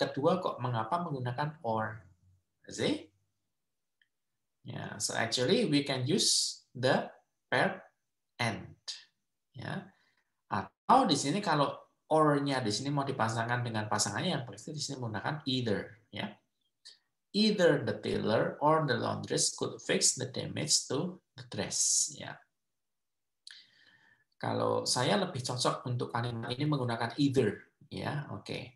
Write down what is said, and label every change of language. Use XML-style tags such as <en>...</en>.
<id>Kedua kok mengapa menggunakan or?</id> <en>See? Yeah, so actually we can use the verb and.</en> <id>Ya. Atau di sini kalau or-nya di sini mau dipasangkan dengan pasangannya yang pasti di sini menggunakan either. Ya.</id> <en>Either the tailor or the laundress could fix the damage to the dress.</en> <id>Ya. Kalau saya lebih cocok untuk kalimat ini menggunakan either. Ya, oke.</id>